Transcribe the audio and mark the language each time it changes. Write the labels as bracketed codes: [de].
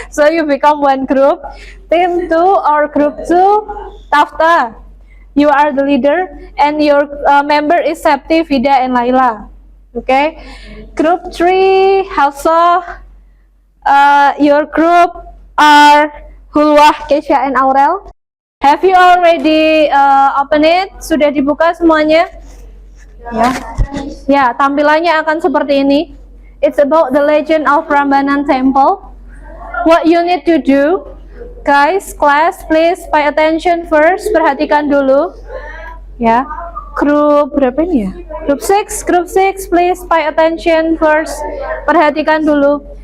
[en] So you become one group. Team 2 or group 2, Tafta, you are the leader, and your member is Septi, Vida, and Laila. Okay, group 3, Hafsah, your group are Hulwah, Kesha, and Aurel. Have you already open it? [id] Sudah dibuka semuanya? Ya, tampilannya akan seperti ini. [en] It's about the legend of Prambanan Temple. What you need to do, guys, class, please pay attention first. [id] Perhatikan dulu, ya. Grup berapa ini ya? [en] Group 6, please pay attention first. [id] Perhatikan dulu.